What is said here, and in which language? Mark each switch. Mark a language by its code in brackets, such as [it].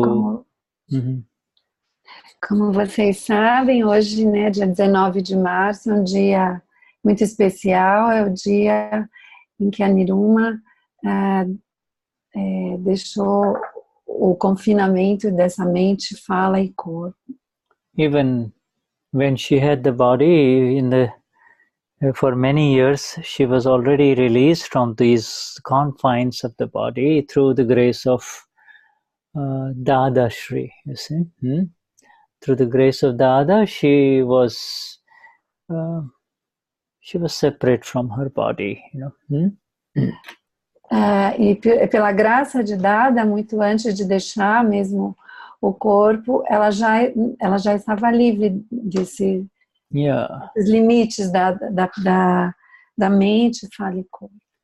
[pt] Então, como vocês sabem, hoje, né, dia 19 de março, é um dia muito especial, é o dia em que a Niruma deixou o confinamento dessa mente, fala e corpo. [en] Even when she had the body for many years, she was already released from these confines of the body through the grace of Dadashri, you see. Through the grace of Dada, she was separate from her body, you know. [pt] E pela graça de Dada, muito antes de deixar mesmo o corpo, ela já estava livre desses limites da mente, fala e corpo.